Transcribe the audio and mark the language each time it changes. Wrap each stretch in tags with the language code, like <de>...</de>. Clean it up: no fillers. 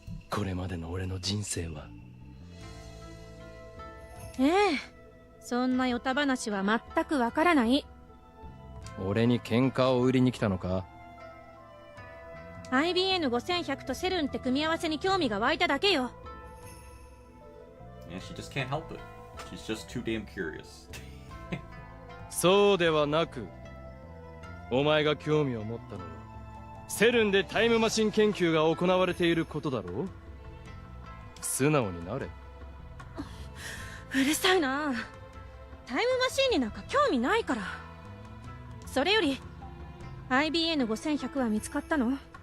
<ja>これまでの俺の人生は。ええ、そんなヨタ話は全くわからない。俺に喧嘩を売りに来たのか？ IBN5100 とセルンって組み合わせに興味が湧いただけよ。</ja> <en>Yeah, she just can't help it. She's just too damn curious.</en> <ja>そうではなく、お前が興味を持ったのはセルンでタイムマシン研究が行われていることだろう。素直になれ。うるさいな。タイムマシンになんか興味ないから。それより IBN5100 は見つかったの？</ja>